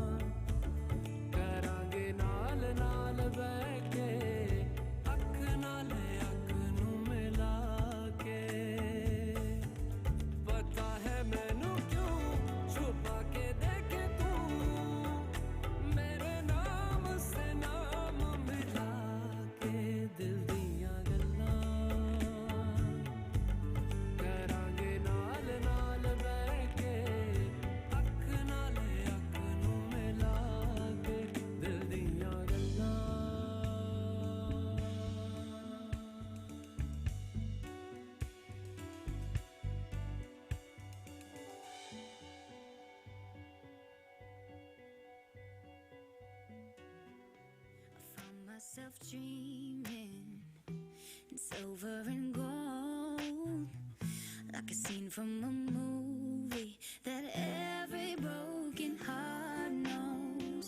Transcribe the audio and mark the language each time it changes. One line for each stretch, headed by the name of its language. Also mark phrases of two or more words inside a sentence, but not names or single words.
Punjabi: ਕਰਾਂਗੇ ਨਾਲ ਨਾਲ ਬੈਠ ਕੇ ਅੱਖ ਨਾਲੇ ਅੱਖ ਨੂੰ ਮਿਲਾ ਕੇ ਪਤਾ ਹੈ ਮੈਨੂੰ ਕਿਉਂ ਛੁਪਾ ਕੇ ਦੇਖੇ ਤੂੰ ਮੇਰੇ ਨਾਮ ਸੇ ਨਾਮ ਮਿਲਾ ਕੇ ਦਿਲ ਦੀਆਂ ਗੱਲਾਂ ਕਰਾਂਗੇ ਨਾਲ ਨਾਲ ਬੈਠ ਕੇ ਅੱਖ ਨਾਲੇ ਅੱਖ ਨੂੰ ਮਿਲਾ ਕੇ ਦਿਲ ਦੀਆਂ ਗੱਲਾਂ
English: Found myself dreaming in silver and gold, like a scene from a movie that every broken heart knows.